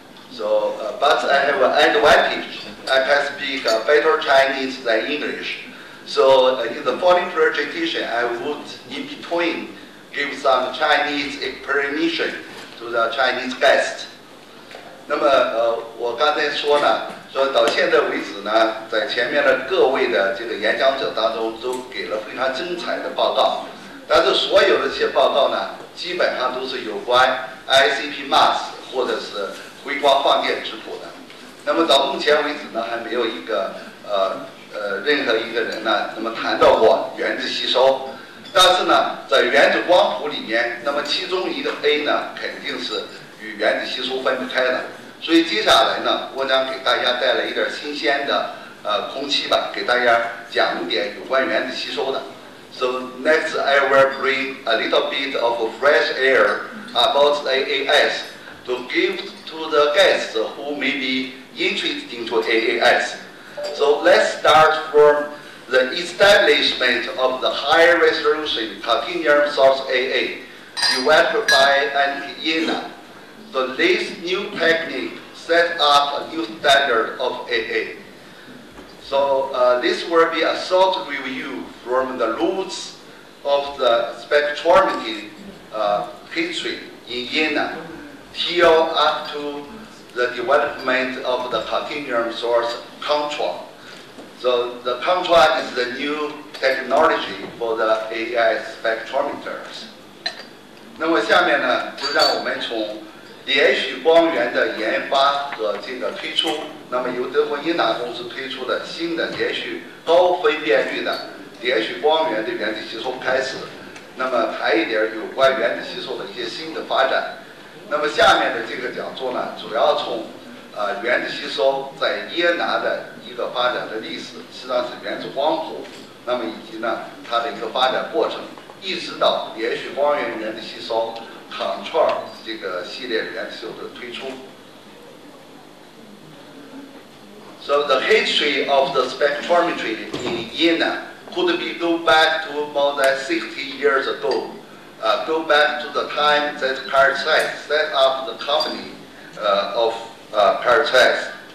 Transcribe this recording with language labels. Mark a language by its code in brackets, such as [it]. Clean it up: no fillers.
[en] So, but I have an advantage. I can speak better Chinese than English. So in the following presentation, I would in between give some Chinese explanation to the Chinese guests. [zh] 那么我刚才说呢，说到现在为止呢，在前面的各位的这个演讲者当中，都给了非常精彩的报告。但是所有的这些报告呢，基本上都是有关 ICP mass 或者是微光放电质谱的。那么到目前为止呢，还没有一个任何一个人呢，那么谈到过原子吸收。但是呢，在原子光谱里面，那么其中一个 A 呢，肯定是与原子吸收分不开的。所以接下来呢，我将给大家带来一点新鲜的空气吧，给大家讲一点有关原子吸收的。 [en] So next I will bring a little bit of fresh air about AAS to give to the guests who may be interested into AAS. So let's start from the establishment of the high resolution continuum source AA developed by Analytik Jena. So this new technique set up a new standard of AA. So this will be a short review from the roots of the spectrometry history in Jena till up to the development of the continuum source control. So the control is the new technology for the AI spectrometers. [zh] 那么下面呢，就让我们从连续光源的研发和这个推出，那么由德国英达公司推出的新的连续高分辨率的连续光源的原子吸收开始，那么谈一点有关原子吸收的一些新的发展。那么下面的这个讲座呢，主要从原子吸收在耶拿的一个发展的历史，实际上是原子光谱，那么以及呢它的一个发展过程，一直到连续光源原子吸收 control 这个系列原子吸收的推出。 [en] So the history of the spectrometry in Jena could be go back to more than 60 years ago. Go back to the time that Carl Zeiss set up the company of Carl Zeiss.